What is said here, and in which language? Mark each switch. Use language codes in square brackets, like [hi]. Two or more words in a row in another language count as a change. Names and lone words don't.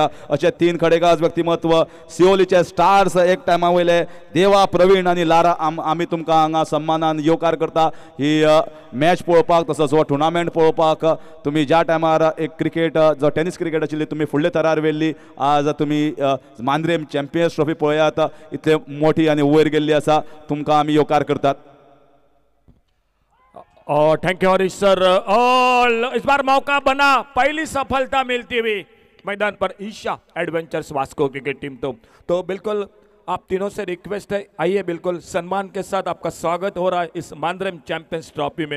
[kok] अशे 3 खडेगाज व्यक्तिमत्व, सिओलीचे स्टार्स एक टायमा वयले देवा, प्रवीण आनी लारा, आमी तुमकां हांगा सन्मानान येवकार करता ही मॅच पळोवपाक, तसोच हो टुर्नामेंट पळोवपाक. तुमी ज्या टायमार एक क्रिकेट जो [en] tennis cricket [kok] आशिल्ली तुमी फुडले थरार व्हेल्ली, आज तुमी मांद्रेम चॅम्पियन्स ट्रॉफी पळयात, इतले मोठी आनी वयर गेल्ली आसा, तुमकां आमी येवकार करतात. [hi] और [en] thank you [hi] हरीश सर। और इस बार मौका बना, पहली सफलता मिलती हुई मैदान पर ईशा एडवेंचर्स वास्को क्रिकेट टीम। तो बिल्कुल आप तीनों से रिक्वेस्ट है, आइए बिल्कुल सम्मान के साथ आपका स्वागत हो रहा है इस मांद्रेम चैंपियंस ट्रॉफी में।